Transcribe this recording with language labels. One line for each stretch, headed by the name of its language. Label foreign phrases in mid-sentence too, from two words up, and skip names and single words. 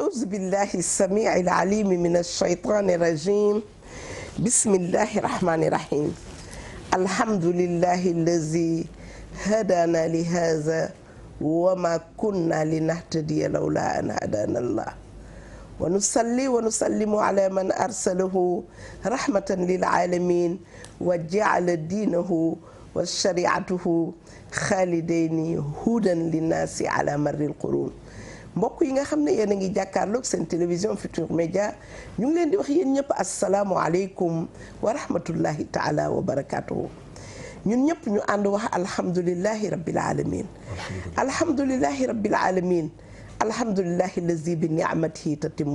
Arabic: بالله السميع العليم من الشيطان الرجيم بسم الله الرحمن الرحيم الحمد لله الذي هدانا لهذا وما كنا لنهتدي لولا أن هدانا الله ونصلي ونسلم على من أرسله رحمة للعالمين وجعل دينه وشريعته خالدين هدى للناس على مر القرون
Wolof: mbokk yi nga xam ne yéen a ngi jàkkaarloog seen télévision Futurs Médias ñu ngi leen di wax yéen ñëpp
Arabic: السلام عليكم ورحمة الله تعالى وبركاته
Wolof: ñun ñëpp ñu ànd wax
Arabic: الحمد لله رب العالمين الحمد لله رب العالمين الحمد لله الذي بنعمته تتم